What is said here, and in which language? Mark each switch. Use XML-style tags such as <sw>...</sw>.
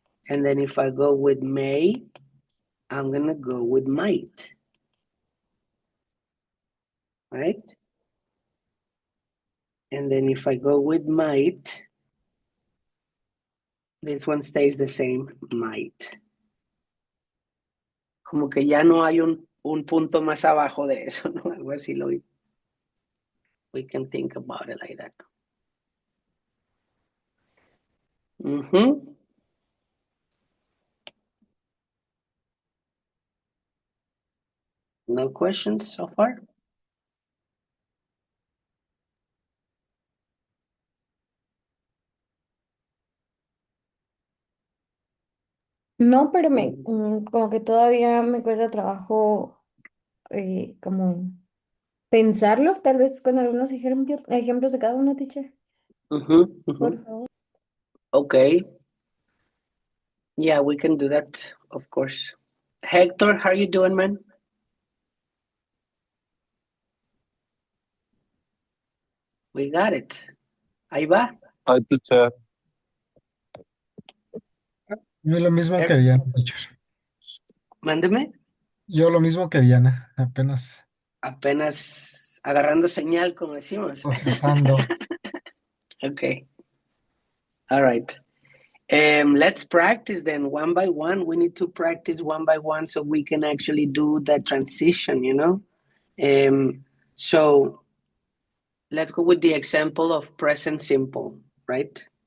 <en>And then if I go with may, I'm going to go with might. Right? And then if I go with might, this one stays the same, might.</en> <es>Como que ya no hay un punto más abajo de eso, ¿no? Algo así lo vi.</es> <en>We can think about it like that. Mm-hmm. No questions so far?</en> <es>No, pero como que todavía me cuesta trabajo como pensarlo, tal vez con algunos ejemplos de cada uno, teacher. Mm-hmm. Por favor.</es> <en>Okay. Yeah, we can do that, of course. Hector, how are you doing, man? We got it.</en> <es>Ahí va.</es> <en>Hi, teacher.</en> <es>Yo lo mismo que Diana, teacher. Mándeme. Yo lo mismo que Diana, apenas Apenas agarrando señal, como decimos. procesando.</es> <en>Okay. All right. Let's practice then one by one. We need to practice one by one so we can actually do the transition, you know? So let's go with the example of present simple, right?</en>